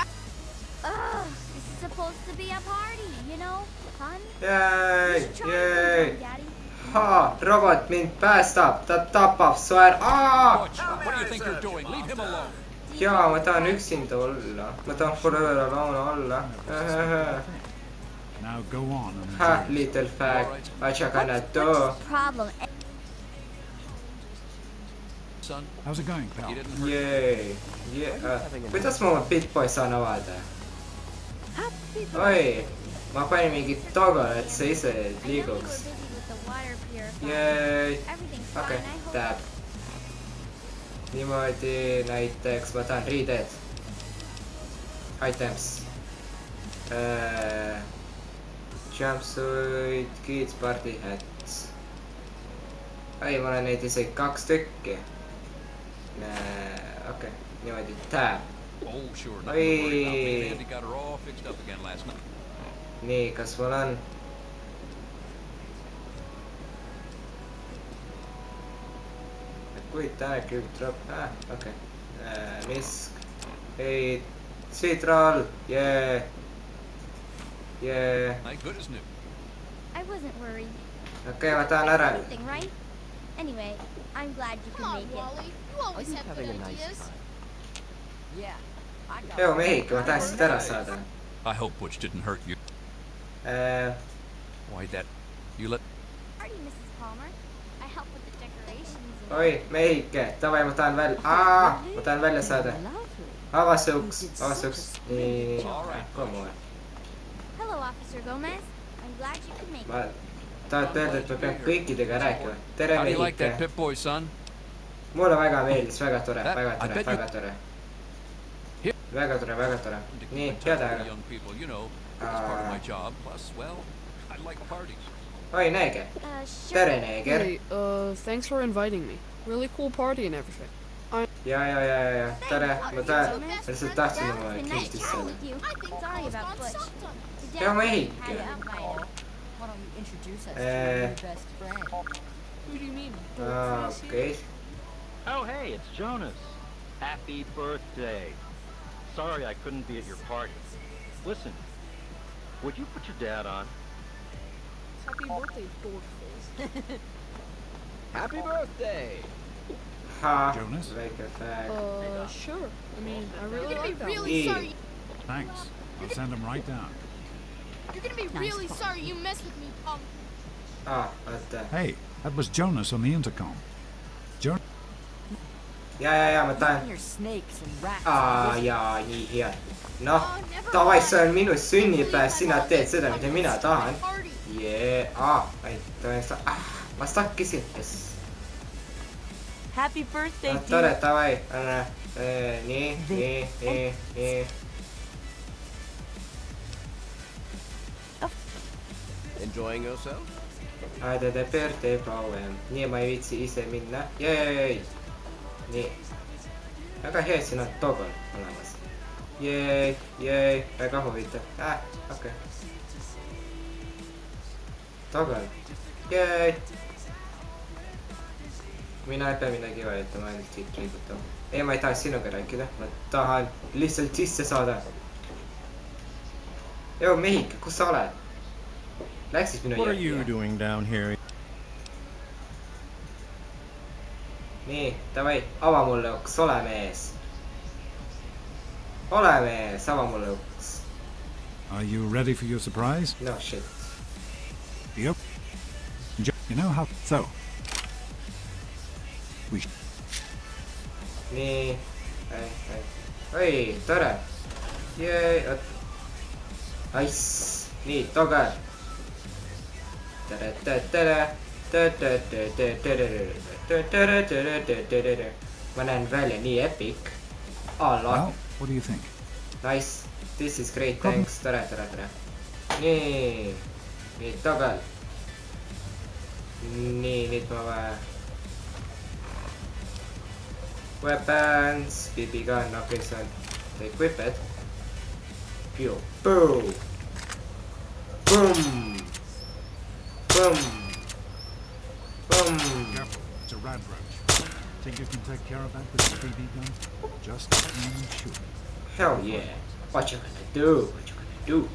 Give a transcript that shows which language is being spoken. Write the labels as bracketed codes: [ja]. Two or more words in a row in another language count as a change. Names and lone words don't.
[en] Ugh, this is supposed to be a party, you know? Fun? Jee, Just try jee. something, Daddy. [et] Haa, robot mind päästab, ta tapab su ära. [en] What do you think you're doing? Leave him alone. [et] Jaa, ma tahan üksinda olla. Ma tahan [en] forever alone [et] olla. [en] Now go on and Ha, enjoy. little fag. What you gonna do? What's the problem? Son, How's it going, you pal? didn't hurt. Jee, jee. [et] Kuidas ma oma Pip-Boy saan avada? [en] Happy [et] Oi, ma panin mingi toggle, et see ise [en] I know you were [et] liiguks. [en] busy with the water purifier. Jee. Everything's fine, [et] okei, [en] I hope. [et] tab. Niimoodi näiteks ma tahan riided. [en] Items. Jumpsuit, kids, party hats. [et] ei, ma olen neid isegi 2 tükki. Okei, niimoodi tab. [en] Oh, sure. Nothing to worry about. Me and Oi. Andy got her all fixed up again last night. [et] nii, kas mul on? kujuta aeg, drop, okei. Misk, ei, Citral, jee. Jee, [en] Thank goodness new. I wasn't worried. [et] okei, ma tahan ära. [en] Anything, right? Anyway, I'm glad you Come could on, make it. Wally. You always you have good having a nice ideas. [et] Joo, mehike, ma tahan siit ära saada. [en] I hope Butch didn't hurt you. Why that? You let... Party, Mrs. Palmer. I helped with the decorations and... [et] oi, mehike, davai, ma tahan välja, ma tahan välja saada. Ava see uks. nii, [en] come on. Hello, Officer Gomez. I'm glad you could make it. [et] ma tahate öelda, et ma pean kõikidega rääkima. tere, [en] How do you like that [et] mehike. [en] Pip-Boy, son? [et] mulle väga meeldis, väga tore, [en] I [et] väga tore, [en] bet you- [et] väga tore. [en] Here- [et] väga tore, väga tore. [en] To keep [et] nii, [en] in touch [et] head [en] with [et] aega. [en] young people, you know, it's part of my job. Plus, well, I like parties. [et] oi, neeger. [en] Sure. [et] tere, neeger. [en] Hey, thanks for inviting me. Really cool party and everything. [et] ja, tere, ma tahan, ma lihtsalt tahtsin [en] Well, [et] oma [en] it's been nice [et] kistist [en] chatting [et] saada. [en] with you. I think Sorry Paul's about gone Butch. soft on me. Your [et] Ja, [en] dad [et] mehike. [en] had it invited. don't you introduce us to your best friend? Who do you mean? [et] okei. [en] Oh, hey, it's Jonas. Happy birthday. Sorry I couldn't be at your party. Listen, would you put your dad on? Happy birthday, dork face. Happy birthday! Ha, Jonas? [et] väike fag. [en] Sure. I mean, I really You're gonna be like that. really Yeah. sorry. Thanks. I'll send him right down. You're gonna be really sorry you messed with me, [et] Oota. [en] Hey, that was Jonas on the intercom. Jonas? [et] Ja, ma tahan. Jaa, nii hea. Noh, davai, see on minu sünnipäev, sina teed seda, mida mina tahan. Jee, ma stakkisin, [en] yes. Happy birthday, No, [et] tore, davai, anna. Nii. [en] Enjoying yourself? Aida the birthday poem. [et] Nii ma ei viitsi ise minna. Jei. Nii. Väga hea, siin on toggle olemas. Jei, väga huvitav. Okei. Toggle. Jei. Mina ei pea midagi vajutama, ainult siit liigutama. Ei, ma ei taha sinuga rääkida. Ma tahan lihtsalt sisse saada. Joo, Mehika, kus sa oled? Läksis minu [en] What are you doing down here? [et] Nii, davai, ava mulle uks, ole mees. Ole mees, ava mulle uks. [en] Are you ready for your surprise? No shit. Yep. You know how... So. We... [et] Nii. Oi, tore. Jee, nice. Nii, toggle. Ma näen välja nii epic. [en] Well, what do you think? Nice. This is great, thanks. [et] Tere. Nii, toggle. Nii, nüüd ma vaja. [en] Weapons, BB gun, [et] okei, see on equiped. [en] Boom. Careful, it's a rad roach. Think you can take care of that with the BB gun? Just shoot. Hell yeah. What you gonna do?